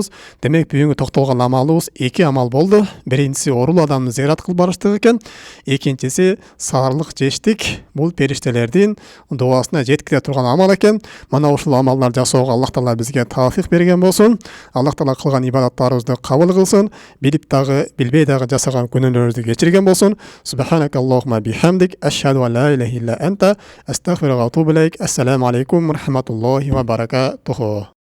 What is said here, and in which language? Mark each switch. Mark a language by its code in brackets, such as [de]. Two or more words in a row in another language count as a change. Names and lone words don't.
[ky] Демек бүгүнкү токтолгон амалыбыз 2 амал болду. Биринчиси орул адамды зыярат кылып барыштык экен. Экинчиси саарлык жештик. Бул периштелердин дуасына жеткире турган амал экен. Мына ушул амалдарды жасоого Аллах Таала бизге тауфик берген болсун. Аллах Таала кылган ибадаттарыбызды кабыл кылсын. Билип дагы, билбей дагы жасаган күнөөлөрүбүздү кечирген болсун. [ar] سبحانك اللهم وبحمدك، أشهد أن لا إله إلا أنت، أستغفرك وأتوب إليك. السلام عليكم ورحمة الله وبركاته.